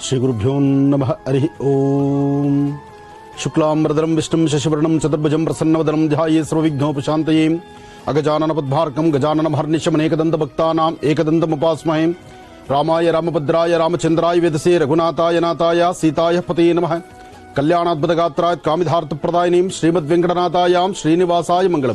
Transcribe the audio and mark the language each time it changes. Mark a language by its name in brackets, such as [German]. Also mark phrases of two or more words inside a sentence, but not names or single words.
[Sanskrit] ಶ್ರೀ ಗುರುಭ್ಯೋ ನಮಃ. ಹರಿ ಓಂ. ಶುಕ್ಲಾಂಬರಧರಂ ವಿಷ್ಣುಂ ಶಶಿವರ್ಣಂ ಚತುರ್ಭುಜಂ ಪ್ರಸನ್ನವದನಂ ಧ್ಯಾಯೇ ಸರ್ವವಿಘ್ನೋಪಶಾಂತಯೇ. ಅಗಜಾನನ ಪದ್ಮಾರ್ಕಂ ಗಜಾನನ ಮಹರ್ನಿಶಮನೇಕದಂತ ಭಕ್ತಾನಾಂ ಏಕದಂತಮುಪಾಸ್ಮಹೇ. ರಾಮಾಯ ರಾಮಭದ್ರಾಯ ರಾಮಚಂದ್ರಾಯ ವೇದಸೇ ರಘುನಾಥಾಯ ನಾಥಾಯ ಸೀತಾಯ ಪತಯೇ ನಮಃ. ಕಲ್ಯಾಣಾದ್ಭುತಗಾತ್ರಾಯ ಕಾಮಿಧಾರ್ಥಪ್ರದಾಯಿನೀಂ ಶ್ರೀಮದ್ ವೆಂಕಟನಾಥಾಯಾಂ ಶ್ರೀನಿವಾಸಾಯ ಮಂಗಳಂ.